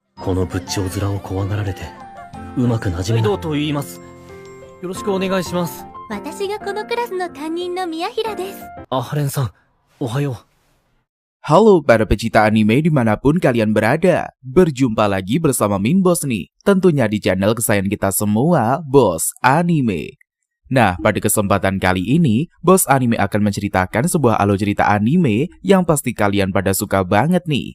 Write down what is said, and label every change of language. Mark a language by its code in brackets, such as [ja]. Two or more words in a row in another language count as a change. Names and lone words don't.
[ja] この仏頂面を怖がられて、うまく馴染めない。どうと言います。よろしくお願いします。私がこのクラスの担任の宮平です。アハレンさん、おはよう。 [id] Halo para pecinta anime dimanapun kalian berada. Berjumpa lagi bersama Min Boss nih. Tentunya di channel kesayangan kita semua, Boss Anime. Nah, pada kesempatan kali ini, Boss Anime akan menceritakan sebuah alur cerita anime yang pasti kalian pada suka banget nih.